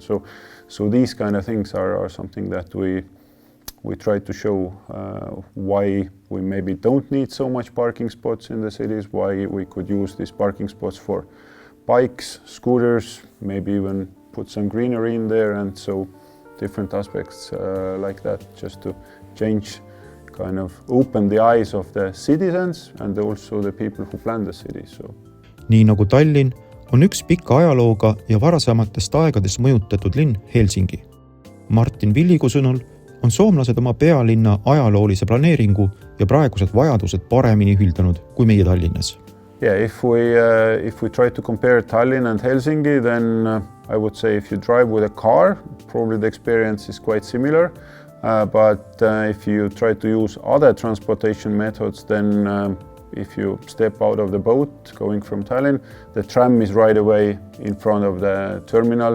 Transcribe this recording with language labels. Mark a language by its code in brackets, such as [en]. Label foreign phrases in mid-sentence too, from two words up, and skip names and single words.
[en] So these kind of things are something that we try to show why we maybe don't need so much parking spots in the cities, why we could use these parking spots for bikes, scooters, maybe even put some greenery in there, and so different aspects like that, just to change, kind of open the eyes of the citizens and also the people who plan the city. So. [et] Nii nagu Tallinn on üks pika ajalooga ja varasematest aegadest mõjutatud linn Helsingi. Martin Villigu sõnul on soomlased oma pealinna ajaloolise planeeringu ja praegused vajadused paremini ühildanud kui meie Tallinnas. [en] Yeah, if we try to compare Tallinn and Helsingi, then I would say if you drive with a car, probably the experience is quite similar. But if you try to use other transportation methods, then if you step out of the boat going from Tallinn, the tram is right away in front of the terminal.